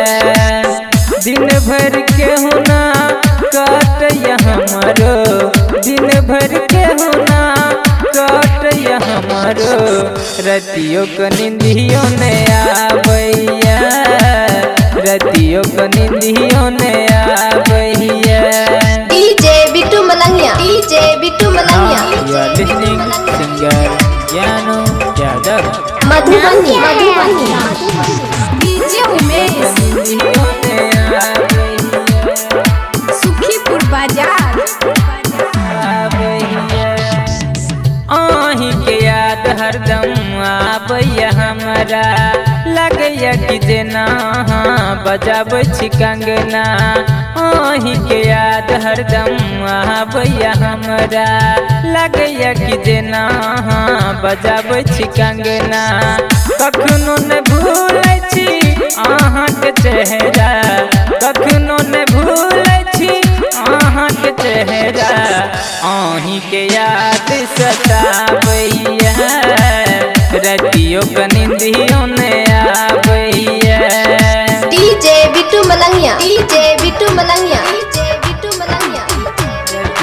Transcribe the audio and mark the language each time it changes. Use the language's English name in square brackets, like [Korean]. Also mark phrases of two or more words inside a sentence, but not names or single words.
[Maithili] दिन भर के हुना काटैया हमारो, दिन भर के हुना काटैया हमारो। रतियो क नींदियो ने आबैया, रतियो क नींदियो ने आबैया। डीजे बिट्टू मलंगिया, डीजे बिट्टू मलंगिया। [English] You are listening singer Jano Yadav। [Maithili] मधुबनी, मधुबनी। डीजे उमेश, सुखीपुर बाजार। आही के याद हरदम आबैया हमरा, लगैया कि जेना बजाबै छी कंगना। आही के याद हरदम आबैया हमरा, लगैया कि जेना बजाबै छी कंगना। कखनो न भूलै छी अहाँके चेहरा, कखनो न भूलै छी अहाँके चेहरा। आही के याद सताबैया, रतियो क नींदियो ने आबैया। डीजे बिट्टू मलंगिया, डीजे बिट्टू मलंगिया, डीजे बिट्टू मलंगिया।